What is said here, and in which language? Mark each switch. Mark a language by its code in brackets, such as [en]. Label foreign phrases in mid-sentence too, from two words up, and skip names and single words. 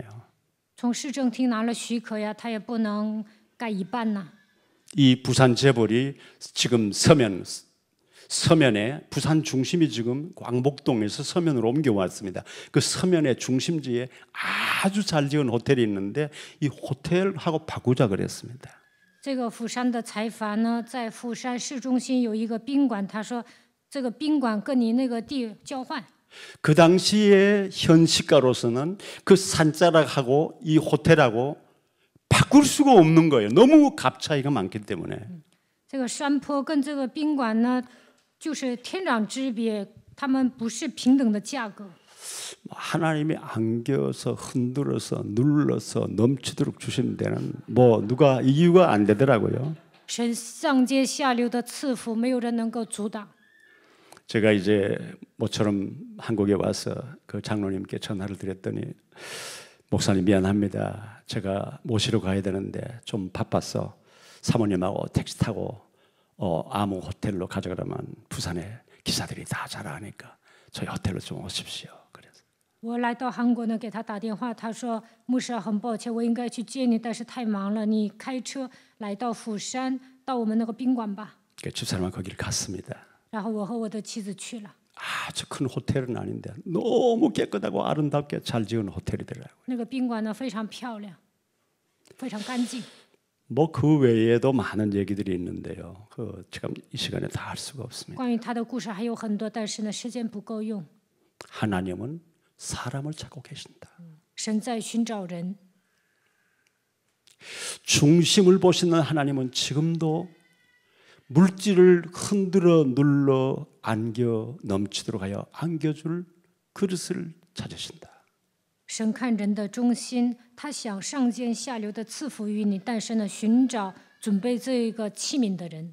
[zh] 从市政厅拿了许可呀，他也不能盖一半呐。 [ko] 이 부산 재벌이 지금 서면에 부산 중심이 지금 광복동에서 서면으로 옮겨왔습니다. 그 서면의 중심지에 아주 잘 지은 호텔이 있는데 이 호텔하고 바꾸자 그랬습니다. [zh] 这个釜山的财阀呢，在釜山市中心有一个宾馆，他说这个宾馆跟你那个地交换。 [ko] 그 당시에 현시가로서는 그 산자락하고 이 호텔하고 바꿀 수가 없는 거예요. 너무 값 차이가 많기 때문에. [zh] 这个山坡跟这个宾馆呢，就是天壤之别，他们不是平等的价格。 [ko] 하나님이 안겨서 흔들어서 눌러서 넘치도록 주시는 데는 뭐 누가 이유가 안 되더라고요. [zh] 神上接下流的赐福，没有人能够阻挡。 [ko] 제가 이제 모처럼 한국에 와서 그 장로님께 전화를 드렸더니 목사님 미안합니다. 제가 모시러 가야 되는데 좀 바빠서 사모님하고 택시 타고 아무 호텔로 가져가려면 부산에 기사들이 다 잘 아니까 저희 호텔로 좀 오십시오. 그래서 [zh] 我来到韩国呢，给他打电话，他说：“牧师，很抱歉，我应该去接你，但是太忙了，你开车来到釜山，到我们那个宾馆吧。” [ko] 집사람은 거기를 갔습니다. [zh] 然后我和我的妻子去了。 [ko] 아주 큰 호텔은 아닌데 너무 깨끗하고 아름답게 잘 지은 호텔이더라고요. [zh] 那个宾馆呢非常漂亮，非常干净。 [ko] 뭐 그 외에도 많은 얘기들이 있는데요. 지금 이 시간에 다 할 수가 없습니다. [zh] 关于他的故事还有很多，但是呢，时间不够用。 [ko] 하나님은 사람을 찾고 계신다. [zh] 神在寻找人， [ko] 중심을 보시는 하나님은 지금도 물질을 흔들어 눌러 안겨 넘치도록 하여 안겨줄 그릇을 찾으신다. [zh] 神看人的中心，他想上尖下流的赐福于你，但是呢，寻找准备这个器皿的人。